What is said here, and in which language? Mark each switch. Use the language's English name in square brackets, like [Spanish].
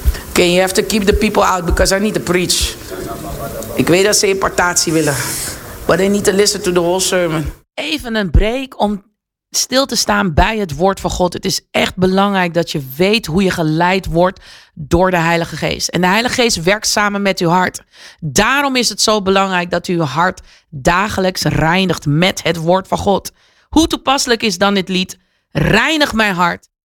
[English] Okay, you have to keep the people out because I need to preach. [Dutch] Ik weet dat ze impartatie willen. [English] But they need to listen to the whole sermon. [Dutch] Even een break om stil te staan bij het woord van God. Het is echt belangrijk dat je weet hoe je geleid wordt door de Heilige Geest. En de Heilige Geest werkt samen met uw hart. Daarom is het zo belangrijk dat uw hart dagelijks reinigt met het woord van God. Hoe toepasselijk is dan dit lied? Reinig mijn hart.